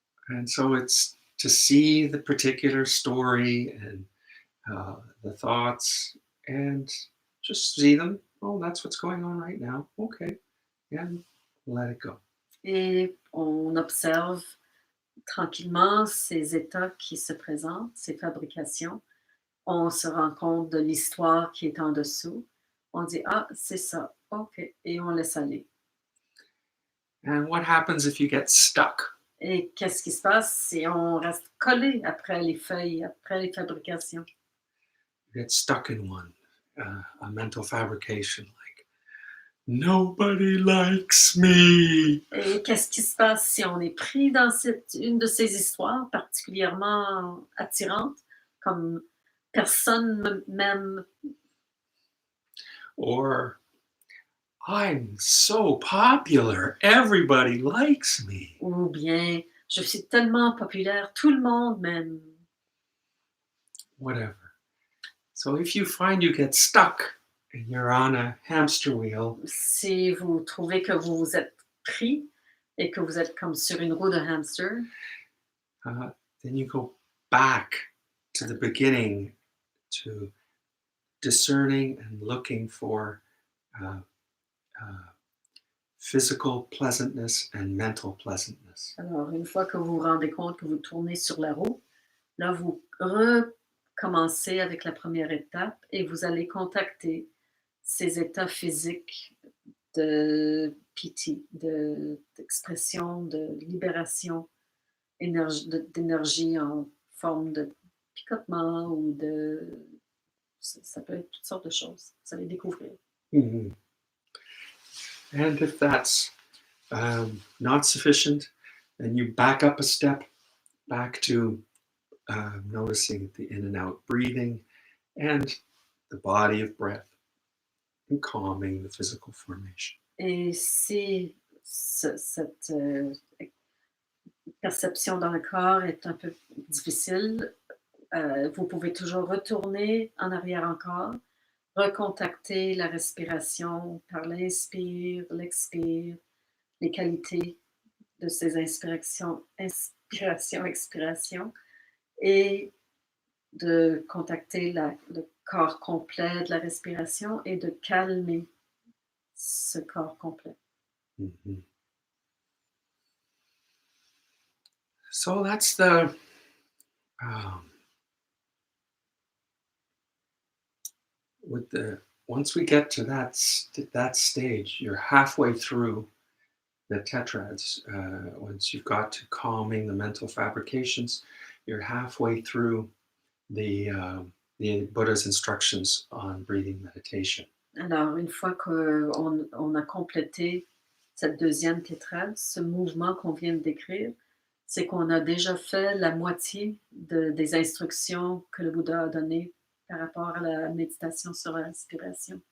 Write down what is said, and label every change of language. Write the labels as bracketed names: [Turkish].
[English] And so it's to see the particular story and the thoughts and just see them. Oh, that's what's going on right now. Okay. And let it go. [French] Et on observe tranquillement ces états qui se présentent, ces fabrications. On se rend compte de l'histoire qui est en dessous. On dit, ah, c'est ça, ok, et on laisse aller. [English] And what happens if you get stuck? [French] Et qu'est-ce qui se passe si on reste collé après les feuilles, après les fabrications? [English] You get stuck in one, a mental fabrication like, nobody likes me. [French] Et qu'est-ce qui se passe si on est pris dans une de ces histoires particulièrement attirantes, comme personne m'aime, [English] Or, I'm so popular, everybody likes me. [French] ou bien je suis tellement populaire, tout le monde m'aime. [English] Whatever. So if you find you get stuck and you're on a hamster wheel, [French] Si vous trouvez que vous vous êtes pris et que vous êtes comme sur une roue de hamster, [English] uh, then you go back to the beginning, to discerning and looking for uh, uh, physical pleasantness and mental pleasantness. [French] alors une fois que vous vous rendez compte que vous tournez sur la roue, là vous recommencez avec la première étape et vous allez contacter ces états physiques de piti, d'expression, de libération d'énergie en forme de picotement ou ça peut être toutes sortes de choses. Vous allez découvrir. Mhm. [English] And if that's not sufficient, then you back up a step, back to noticing the in and out breathing and the body of breath and calming the physical formation. [French] Et si cette perception dans le corps est un peu difficile, vous pouvez toujours retourner en arrière encore, recontacter la respiration par l'inspire, l'expire, les qualités de ces inspiration, expiration, et de contacter le corps complet de la respiration et de calmer ce corps complet. Mhm. [English] So that's the with the once we get to that stage, you're halfway through the tetrads. Once you've got to calming the mental fabrications, you're halfway through the Buddha's instructions on breathing meditation. [French] Alors, une fois qu'on a complété cette deuxième tétrade, ce mouvement qu'on vient de décrire, c'est qu'on a déjà fait la moitié des instructions que le Bouddha a données par rapport à la méditation sur la respiration.